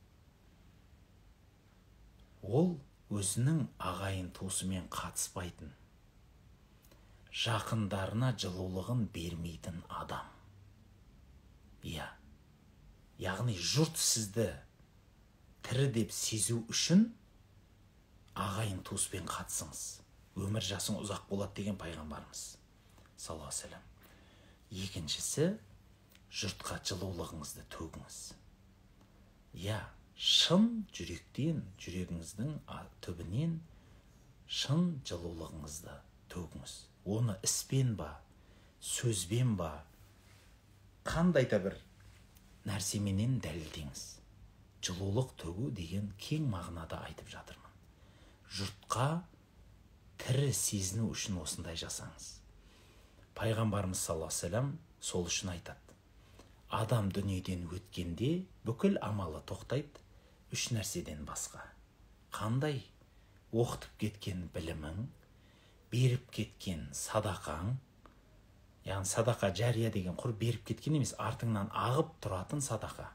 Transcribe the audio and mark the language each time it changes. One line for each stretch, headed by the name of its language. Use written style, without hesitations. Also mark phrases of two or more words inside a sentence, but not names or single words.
Kazakh: Ол өзінің ағайын туысымен қатыспайтын, жақындарына жылулығын бермейтін адам. Иә, яғни жұрт сізді тірі деп сезу үшін ағайын туыспен қатысыңыз. Өмір жасың ұзақ болады деген пайғамбарымыз
Arabic: صلى الله عليه وسلم.
Kazakh: Екіншісі, жұртқа жылулығыңызды төгіңіз. Иә, шын жүректен, жүрегіңіздің түбінен шын жылулығыңызды төгіңіз. Оны іспен ба, сөзбен ба, қандай да бір нәрсеменен дәлелдеңіз. Жылулық төгу деген кең мағынада айтып жатырмын. Жұртқа тірі сезіну үшін осындай жасаңыз. Пайғамбарымыз
Arabic: صلى الله عليه وسلم
Kazakh: сол үшін айтады. Адам дүниеден өткенде бүкіл амалы тоқтайды, үш нәрседен басқа. Қандай? Оқытып кеткен білімің, беріп кеткен садақаң, яғни садақа жария деген құр беріп кеткен емес, артыңнан ағып тұратын садақа.